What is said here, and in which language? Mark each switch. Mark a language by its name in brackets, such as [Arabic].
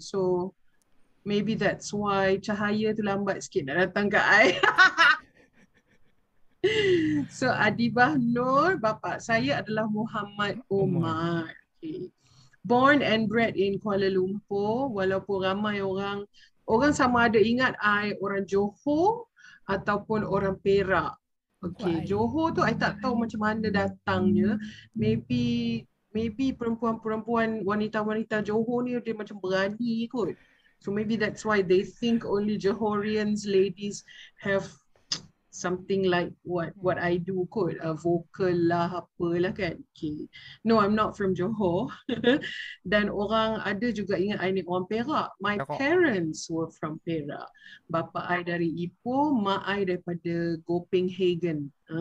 [English] So maybe that's why [Malay] cahaya tu lambat sikit nak datang kat I. So Adibah Noor, bapa saya adalah Muhammad Umar. [English] Okay. Born and bred in [Malay] Kuala Lumpur, walaupun ramai orang sama ada ingat I orang Johor ataupun orang Perak. [English] Okay, [Malay] Johor tu I tak tahu macam mana datangnya. Maybe perempuan-perempuan, wanita-wanita Johor ni dia macam berani kot. [English] So maybe that's why they think only Johorians ladies have something like what I do [Malay] kot, [English] vocal lah, [Malay] apalah kan. [English] Okay. No, I'm not from Johor. [Malay] Dan orang ada juga ingat I ni orang Perak. [English] My parents were from Perak. [Malay] Bapa I dari Ipoh, mak I daripada Copenhagen.